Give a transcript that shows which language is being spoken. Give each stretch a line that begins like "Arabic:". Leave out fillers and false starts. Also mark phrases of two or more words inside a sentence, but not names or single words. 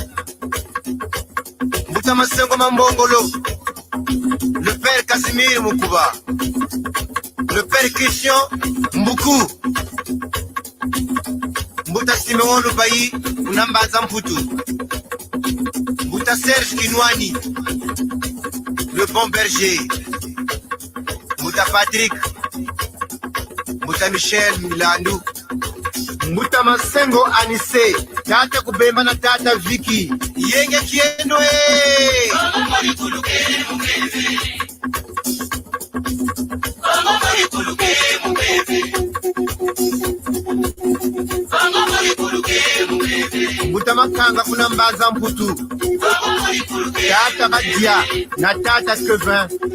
Kituba (Democratic Republic of Congo): Mbuta masengo mambongolo
French: Le père
Kituba (Democratic Republic of Congo): Casimir Mukuba
French: Le père
Kituba (Democratic Republic of Congo): Christian Mbuku Mbuta Simeon Lubayi Unambaza Mputu Mbuta Serge Kinwani
French: Le bon berger
Kituba (Democratic Republic of Congo): Mbuta Patrick Mbuta Michel Milandu Mbuta Masengo Anise Tata Kubemba na Tata Vicky Yenge Kiendo Mbuta Makanga Kunambaza Mputu Tata Badia na Tata Kevin